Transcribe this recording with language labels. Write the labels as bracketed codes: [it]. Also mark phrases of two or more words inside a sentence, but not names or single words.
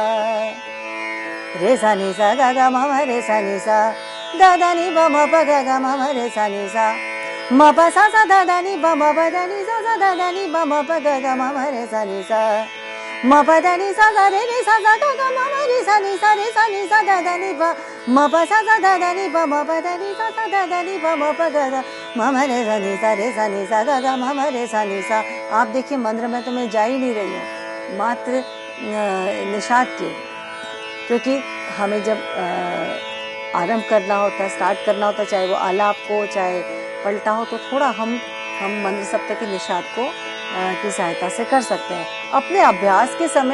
[hi] नि सा ग ग म रे सा नि सा द द नि प म प ग ग म रे सा नि सा म प सा सा द द नि प म प द नि सा सा द द नि प म प ग ग म रे सा नि सा म प द नि सा सा रे नि सा सा ग ग म रे सा नि सा द द नि प म प सा सा द द नि प म प द नि सा सा द द नि प म प ग ग म रे सा नि सा ग ग म रे सा नि सा। आप देखिए मंत्र में तो मैं जा ही नहीं रही हूँ, मात्र निषाद के, क्योंकि हमें जब आरंभ करना होता है, स्टार्ट करना होता है, चाहे वो आलाप को चाहे पलटा हो, तो थोड़ा हम मंत्र सप्तक के निषाद को की सहायता से कर सकते हैं अपने अभ्यास के समय।